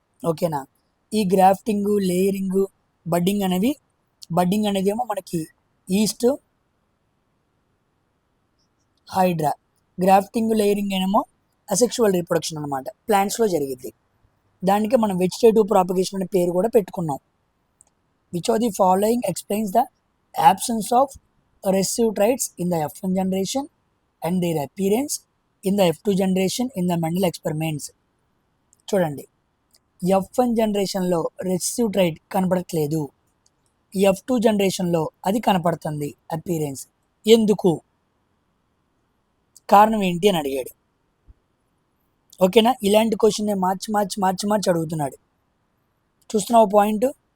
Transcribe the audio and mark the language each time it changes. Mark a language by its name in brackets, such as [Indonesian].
[Telugu] ఓకేనా? ఈ grafting, layering, budding అనేది ఏమో మనకి ఈస్ట్, హైడ్రా. గ్రాఫ్టింగ్ లేయరింగ్ ఏమో అసెక్షువల్ రీప్రొడక్షన్ అనమాట, ప్లాంట్స్లో జరిగింది. దానికి మనం వెజిటేటివ్ ప్రాపగేషన్ అనే పేరు కూడా పెట్టుకున్నాం. [English] Which of the following explains the absence of recessive traits in the F1 generation and their appearance in the F2 generation in the Mendel experiments. [Telugu] చూడండి, F1 జనరేషన్లో రెసెసివ్ ట్రైట్ కనపడట్లేదు, F2 జనరేషన్లో అది కనపడుతుంది అపీరెన్స్. ఎందుకు, కారణం ఏంటి అని అడిగాడు. ఓకేనా, ఇలాంటి క్వశ్చన్ మార్చి మార్చి మార్చి మార్చి అడుగుతున్నాడు. చూస్తున్నావు పాయింట్?